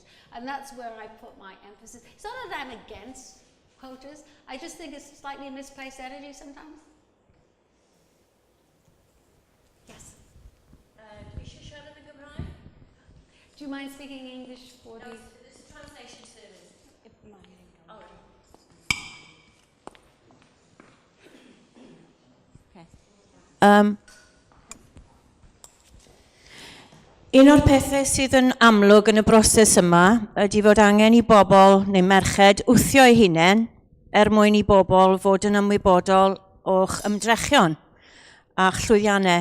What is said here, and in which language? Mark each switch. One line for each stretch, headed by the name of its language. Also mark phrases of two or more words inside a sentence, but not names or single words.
English: And that's where I put my emphasis. It's not that I'm against quotas. I just think it's slightly misplaced energy sometimes. Yes? Do you mind speaking English for the... It's a translation service. Okay.
Welsh: Un o'r pethau sydd yn amlwg yn y broses yma ydy fod angen I bobl neu merched wthio eu hunain mwyn I bobl fod yn ymwybodol o'ch ymdrechion a'ch llwyddiannau.